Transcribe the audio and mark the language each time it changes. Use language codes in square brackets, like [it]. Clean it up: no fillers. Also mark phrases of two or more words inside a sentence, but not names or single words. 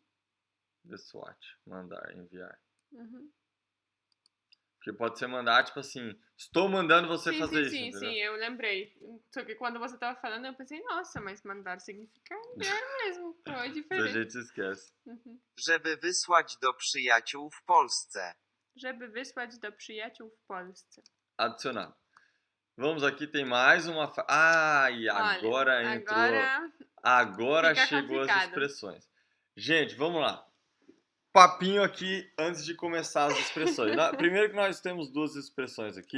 [pt] SWAT, mandar, enviar. uhum. Porque pode ser mandar, tipo assim, estou mandando você fazer isso, Sim, entendeu? eu lembrei. Só que quando você tava falando, eu pensei, nossa, mas mandar significa enviar mesmo. Então é A diferente. gente esquece. Uhum. [pl] Żeby wysłać do przyjaciół w Polsce. Żeby wysłać do przyjaciół w Polsce. [pt] Adicionar. Vamos aqui, tem mais uma... E agora Olha, entrou... Agora fica chegou as complicado. expressões. Gente, vamos lá. Papinho aqui antes de começar as expressões. Primeiro que nós temos duas expressões aqui.